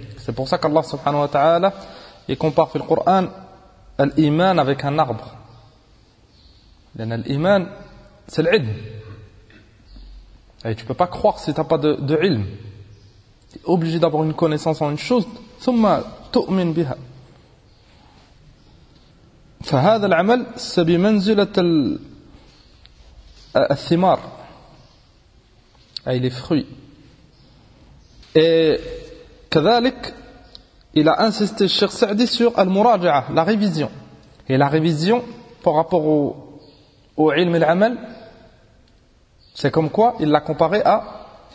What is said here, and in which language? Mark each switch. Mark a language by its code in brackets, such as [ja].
[fr] C'est pour ça qu'Allah [ar] subhanahu wa ta'ala [fr] il compare le Coran l'iman avec un arbre. L'iman, c'est l'ilm. Et tu ne peux pas croire si tu n'as pas de ilm. Tu es obligé d'avoir une connaissance en une chose. [ar] ثم تؤمن بها. فهذا العمل سبمنزلة الثمار. [fr] Et les fruits. Et كذلك il a insisté Cheikh Saadi sur al-muraja'a la révision et la révision par rapport au ilm al-amal c'est comme quoi il l'a comparé à